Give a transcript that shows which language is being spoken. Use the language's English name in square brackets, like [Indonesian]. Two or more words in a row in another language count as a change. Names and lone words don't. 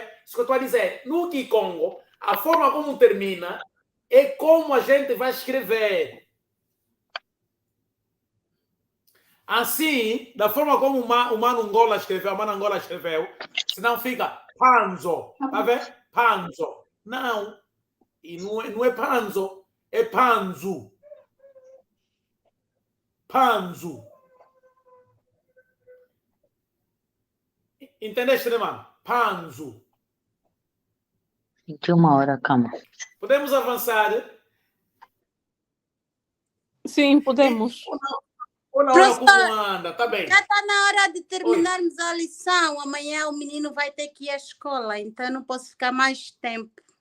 [Portuguese] Isso que eu estou a dizer. No Kikongo, a forma como termina é como a gente vai escrever. Assim, da forma como o Mano Angola escreveu, a Mano Angola escreveu, senão fica panzo, tá vendo? Panzo. Não. E não é panzo, é panzu. Panzu. Entendeste, né, mano? Panzu. 21 horas, calma. Podemos avançar? Sim, podemos. Olha como anda, tá bem. Já está na hora de terminarmos a lição. Amanhã o menino vai ter que ir à escola, então eu não posso ficar mais tempo.